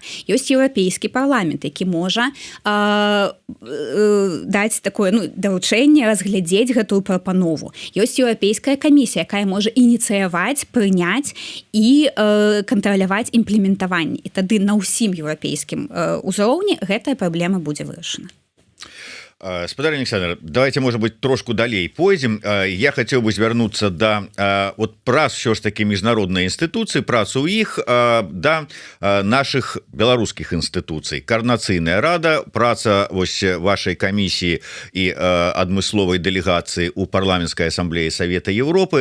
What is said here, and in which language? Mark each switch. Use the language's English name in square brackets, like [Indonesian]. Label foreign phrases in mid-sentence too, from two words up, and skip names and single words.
[Belarusian] Ёсць еўрапейскі парламент, які можа даць такое даручэнне разглядзець гэтую прапанову. Ёсць еўрапейская камісія, якая можа ініцыяваць, прыняць і кантраляваць імплементаванне. І тады на ўсім еўрапейскім узроўні гэтая праблема будзе вырашана. Спадар Александр, [Russian] давайте, может быть, [Belarusian] трошку далей пойдем. [Russian] Я хотел бы [Belarusian] звярнуцца да вот праз все ж таки міжнародныя інстытуцыі, працу іх да наших беларускіх інстытуцый. Координацыйная рада, праца вось вашай камісіі і адмысловай дэлегацыі у парламенцкай асамблеі Савета Европы.